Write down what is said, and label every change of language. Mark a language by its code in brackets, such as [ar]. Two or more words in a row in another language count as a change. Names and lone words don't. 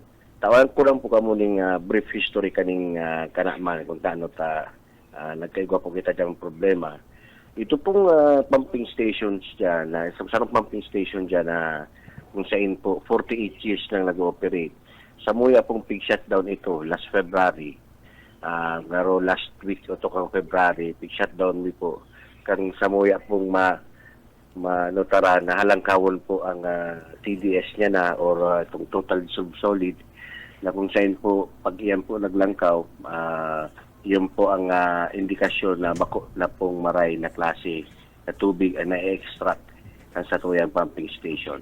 [bik] Tawan ko lang po kamuning brief history kaning Kanaman kung taano nagkaigwa po kita dyan problema. Ito pong [en] pumping stations [bik] dyan, sarong [en] pumping station [bik] dyan na kung saan po 48 years nang nag-ooperate. Samuya pong pig shutdown ito [en] last February. [bik] Ngaro [en] last week [bik] o kang February, pig shutdown mi po. Kang samuya pong manotara na halangkawon po ang TDS niya na or itong [en] total solid [bik] na kung saan po pag iyan po naglangkaw, yun po ang indikasyon na bako na pong maray na klase na tubig na extract ang satuyang [en] pumping station.